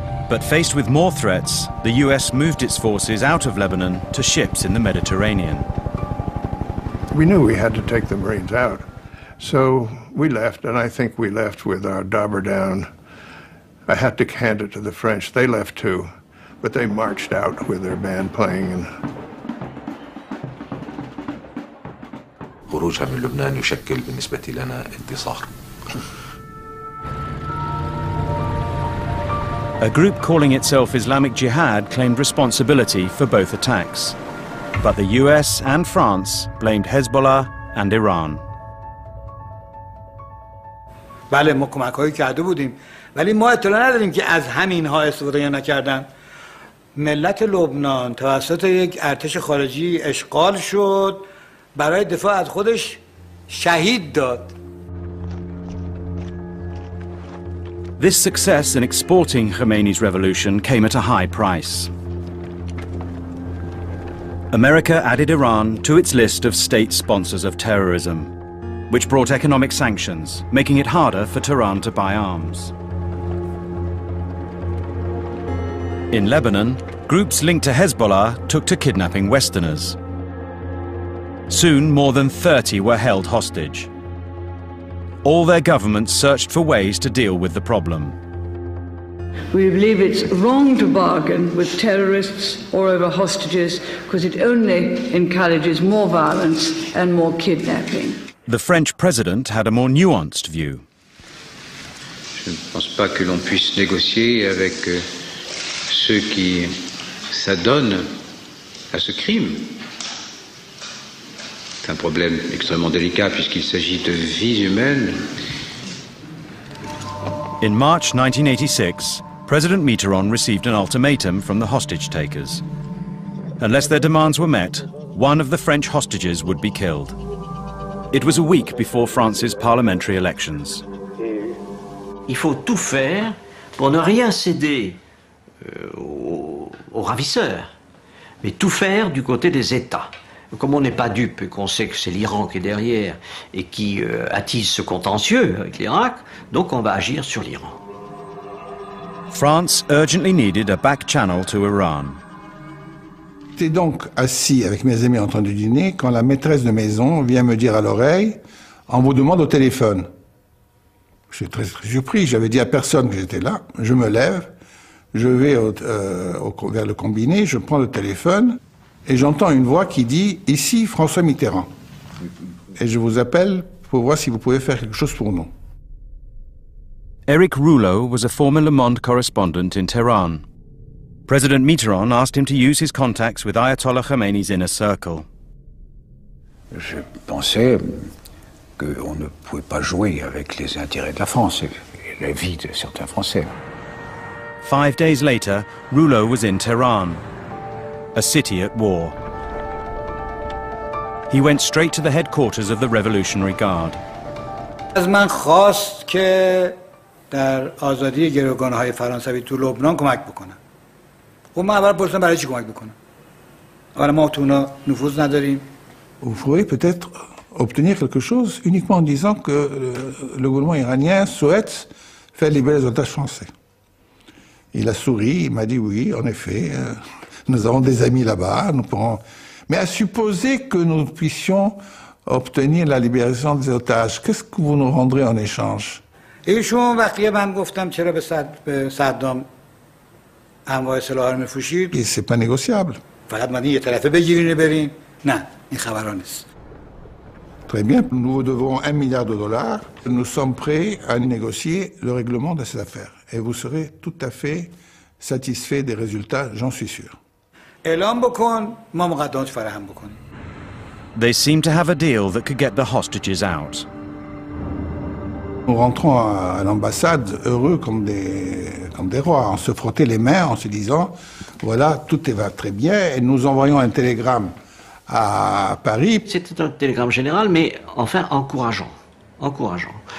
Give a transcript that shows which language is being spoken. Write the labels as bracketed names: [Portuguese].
[English] But faced with more threats, the US moved its forces out of Lebanon to ships in the Mediterranean. We knew we had to take the Marines out. So we left, and I think we left with our dauber down. I had to hand it to the French. They left too, but they marched out with their band playing. [Arabic] خروجها من لبنان يشكل بالنسبة لنا انتصار. [English] A group calling itself Islamic Jihad claimed responsibility for both attacks. But the US and France blamed Hezbollah and Iran. [Persian] بله ما کمک‌هایی کرده بودیم ولی ما اطلاع نداریم که از همین‌ها استفاده نکردن. ملت لبنان توسط یک ارتش خارجی اشغال شد برای دفاع از خودش شهید داد. [English] This success in exporting Khomeini's revolution came at a high price. America added Iran to its list of state sponsors of terrorism, which brought economic sanctions, making it harder for Tehran to buy arms. In Lebanon, groups linked to Hezbollah took to kidnapping Westerners. Soon, more than 30 were held hostage. All their governments searched for ways to deal with the problem. We believe it's wrong to bargain with terrorists or over hostages because it only encourages more violence and more kidnapping. The French president had a more nuanced view. [French] Je ne pense pas que l'on puisse négocier avec ceux qui s'adonnent à ce crime. C'est un problème extrêmement délicat puisqu'il s'agit de vies humaines. [English] In March 1986, President Mitterrand received an ultimatum from the hostage-takers. Unless their demands were met, one of the French hostages would be killed. It was a week before France's parliamentary elections. [French] Il faut tout faire pour ne rien céder aux ravisseurs, mais tout faire du côté des États. Comme on n'est pas dupe et qu'on sait que c'est l'Iran qui est derrière et qui attise ce contentieux avec l'Irak, donc on va agir sur l'Iran. [English] France urgently needed a back channel to Iran. [French] J'étais donc assis avec mes amis en train de dîner quand la maîtresse de maison vient me dire à l'oreille « On vous demande au téléphone ». Je suis très surpris, j'avais dit à personne que j'étais là. Je me lève, je vais vers le combiné, je prends le téléphone et j'entends une voix qui dit « Ici François Mitterrand ». Et je vous appelle pour voir si vous pouvez faire quelque chose pour nous. [English] Eric Rouleau was a former Le Monde correspondent in Tehran. President Mitterrand asked him to use his contacts with Ayatollah Khomeini's inner circle. [French] Je pensais qu'on ne pouvait pas jouer avec les intérêts de la France et la vie de certains Français. [English] 5 days later, Rouleau was in Tehran, a city at war. He went straight to the headquarters of the Revolutionary Guard. [Persian] از من خواست که در آزادی گروگان‌های فرانسوی تو لبنان کمک بکنم. خب من اول پرسیدم برای چی کمک بکنم؟ اولا ما تو اونا نفوذ نداریم. [French] Vous pourriez peut-être obtenir quelque chose uniquement en disant que le gouvernement iranien souhaite faire libérer les otages français. Il a souri, il m'a dit oui, en effet, nous avons des amis là-bas, nous pourrons... Mais à supposer que nous puissions obtenir la libération des otages, qu'est-ce que vous nous rendrez en échange? [Persian] ایشون وقتی من گفتم چرا به صدام انواع سلاح رو میفروشید؟ [French] Et c'est pas négociable. [Persian] فقط من یه طرفه بگیرین برین؟ نه، این خبرها نیست. [French] Très bien, nous vous devons $1 milliard. Nous sommes prêts à négocier le règlement de cette affaire. Et vous serez tout à fait satisfait des résultats, j'en suis sûr. [Persian] اعلام بکن، ما مقدمات فراهم بکنیم. [English] They seemed to have a deal that could get the hostages out. [French] Nous rentrons à l'ambassade heureux comme des rois, en se frottant les mains, en se disant, voilà, tout va très bien, et nous envoyons un télégramme à Paris. C'était un télégramme général, mais enfin encourageant. Encourageant.